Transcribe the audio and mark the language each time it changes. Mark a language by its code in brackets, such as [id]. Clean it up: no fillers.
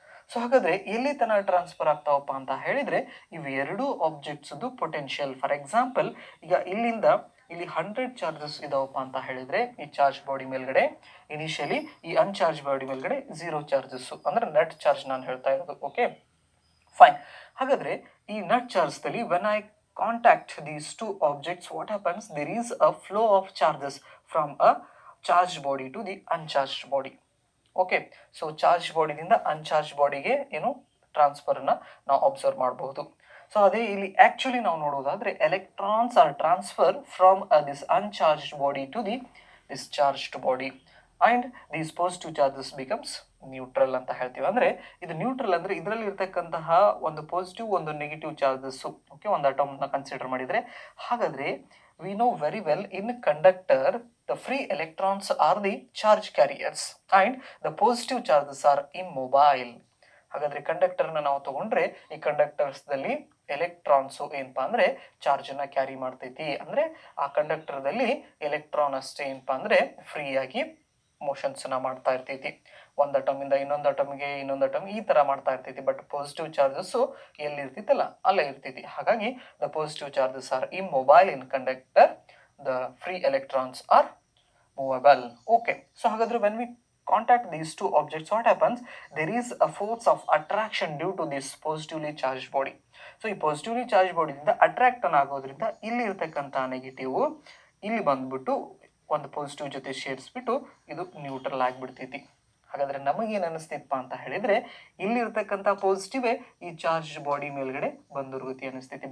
[kn] So ಹಾಗಾದರೆ ಎಲ್ಲಿ ತನಕ ಟ್ರಾನ್ಸ್ಫರ್ ಆಗ್ತಾವಪ್ಪ ಅಂತ ಹೇಳಿದರೆ, ಇವು ಎರಡು ಆಬ್ಜೆಕ್ಟ್ಸ್ದು ಪೊಟೆನ್ಷಿಯಲ್. ಫಾರ್ ಎಕ್ಸಾಂಪಲ್ ಈಗ ಇಲ್ಲಿಂದ ಇಲ್ಲಿ 100 ಚಾರ್ಜಸ್ ಇದಾವಪ್ಪ ಅಂತ ಹೇಳಿದರೆ, ಈ ಚಾರ್ಜ್ ಬಾಡಿ ಮೇಲ್ಗಡೆ ಇನಿಷಿಯಲಿ, ಈ ಅನ್ಚಾರ್ಜ್ ಬಾಡಿ ಮೇಲ್ಗಡೆ 0 ಚಾರ್ಜಸ್ಸು, ಅಂದರೆ ನೆಟ್ ಚಾರ್ಜ್ ನಾನು ಹೇಳ್ತಾ ಇರೋದು. [en] Okay fine. [kn] ಹಾಗಾದರೆ ಈ net ಚಾರ್ಜ್ದಲ್ಲಿ [en] When I contact these two objects, what happens, there is a flow of charges from a charged body to the uncharged body. ಓಕೆ. [kn] So charge ಬಾಡಿದಿಂದ ಅನ್ಚಾರ್ಜ್ ಬಾಡಿಗೆ ಏನು ಟ್ರಾನ್ಸ್ಫರನ್ನು ನಾವು observe ಮಾಡಬಹುದು. So ಅದೇ ಇಲ್ಲಿ ಆ್ಯಕ್ಚುಲಿ ನಾವು ನೋಡೋದಾದರೆ [en] electrons are transfer from this uncharged body to the discharged body and these positive charges becomes neutral [kn] ಅಂತ ಹೇಳ್ತೀವಿ. ಅಂದರೆ ಇದು ನ್ಯೂಟ್ರಲ್ ಅಂದರೆ ಇದರಲ್ಲಿ ಇರ್ತಕ್ಕಂತಹ ಒಂದು ಪಾಸಿಟಿವ್ ಒಂದು ನೆಗೆಟಿವ್ ಚಾರ್ಜಸ್ಸು, ಓಕೆ, ಒಂದು ಅಟಮ್ನ ಕನ್ಸಿಡರ್ ಮಾಡಿದರೆ. ಹಾಗಾದರೆ [en] We know very well in conductor the free electrons are the charge carriers and the positive charges are immobile. [kn] ಹಾಗಾದರೆ ಕಂಡಕ್ಟರ್ನ ನಾವು ತಗೊಂಡ್ರೆ ಈ ಕಂಡಕ್ಟರ್ಸ್ದಲ್ಲಿ ಎಲೆಕ್ಟ್ರಾನ್ಸು ಏನಪ್ಪ ಅಂದರೆ ಚಾರ್ಜನ್ನು ಕ್ಯಾರಿ ಮಾಡ್ತೈತಿ. ಅಂದರೆ ಆ ಕಂಡಕ್ಟರ್ದಲ್ಲಿ ಎಲೆಕ್ಟ್ರಾನ್ ಅಷ್ಟೇ ಏನಪ್ಪ ಅಂದರೆ ಫ್ರೀಯಾಗಿ ಮೋಷನ್ಸನ್ನು ಮಾಡ್ತಾ ಇರ್ತೈತಿ. ಒಂದು ಅಟಮಿಂದ ಇನ್ನೊಂದು ಅಟಮ್ಗೆ, ಇನ್ನೊಂದು ಅಟಮ್ ಈ ಥರ ಮಾಡ್ತಾ ಇರ್ತೈತಿ. ಬಟ್ ಪಾಸಿಟಿವ್ ಚಾರ್ಜಸ್ಸು ಎಲ್ಲಿ ಇರ್ತೈತಲ್ಲ ಅಲ್ಲೇ ಇರ್ತೈತಿ. ಹಾಗಾಗಿ [en] The positive charges are immobile in conductor, the free electrons are movable. Okay. [kn] So ಹಾಗಾದರೆ [en] When we contact these two objects, what happens, there is a force of attraction due to this positively charged body. [kn] So ಈ positively charge ಬಾಡಿಯಿಂದ attract ಆಗೋದ್ರಿಂದ ಇಲ್ಲಿ ಇರ್ತಕ್ಕಂಥ negative ಇಲ್ಲಿ ಬಂದ್ಬಿಟ್ಟು ಒಂದು positive ಜೊತೆ ಸೇರಿಸ್ಬಿಟ್ಟು ಇದು ನ್ಯೂಟ್ರಲ್ ಆಗಿಬಿಡ್ತೈತಿ. ಹಾಗಾದರೆ ನಮಗೇನು ಅನ್ನಿಸ್ತೈತಪ್ಪ ಅಂತ ಹೇಳಿದರೆ, ಇಲ್ಲಿ ಇರ್ತಕ್ಕಂಥ ಪಾಸಿಟಿವೇ ಈ ಚಾರ್ಜ್ ಬಾಡಿ ಮೇಲ್ಗಡೆ ಬಂದಿರುಗತಿ ಅನ್ನಿಸ್ತೈತಿ.